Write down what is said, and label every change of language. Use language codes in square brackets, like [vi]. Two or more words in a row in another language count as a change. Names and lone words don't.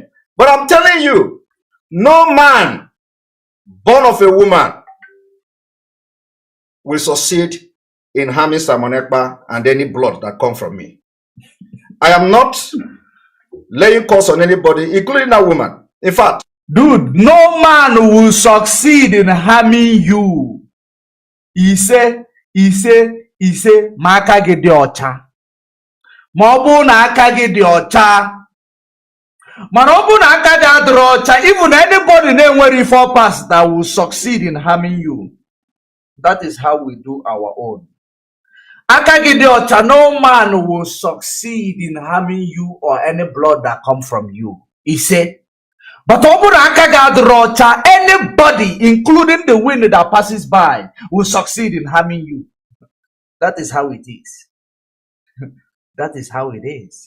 [en] But I'm telling you, no man born of a woman will succeed in harming Simon Ekpa and any blood that come from me. I am not laying curse on anybody, including that woman. In fact, dude, no man will succeed in harming you. He say, [ig] Maka gị dị ọcha. Ma ọ bụ na aka gị dị ọcha. Mana ọ bụ na aka gị adịrọ ọcha, [en] even anybody [ig] na-enwere ife [en] pass that will succeed in harming you. That is how we do our own. [ig] Aka gị dị ọcha, [en] no man will succeed in harming you or any blood that come from you. He said, but anybody, including the wind that passes by, will succeed in harming you. That is how it is. That is how it is.